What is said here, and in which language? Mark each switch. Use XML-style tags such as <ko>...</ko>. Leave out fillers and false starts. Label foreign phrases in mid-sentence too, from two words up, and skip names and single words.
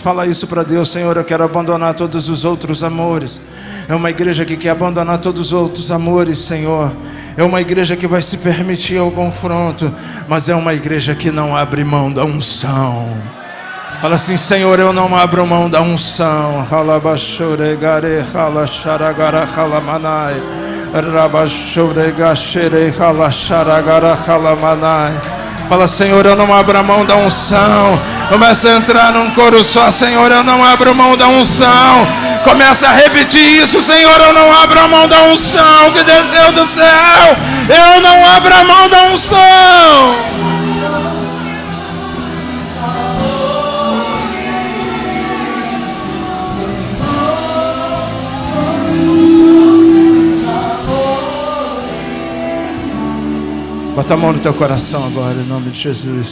<pt>Fala isso para Deus: Senhor, eu quero abandonar todos os outros amores. É uma igreja que quer abandonar todos os outros amores, Senhor. É uma igreja que vai se permitir ao confronto, mas é uma igreja que não abre mão da unção. Fala assim: Senhor, eu não abro mão da unção. Halabashoregare halasharagara halamanai. Rabashoregashere halasharagara halamanai. Fala: Senhor, eu não abro a mão da unção. Começa a entrar num coro só: Senhor, eu não abro mão da unção. Começa a repetir isso: Senhor, eu não abro a mão da unção que desceu do céu. Eu não abro a mão da unção. Bota a mão no teu coração agora, em nome de Jesus.</pt>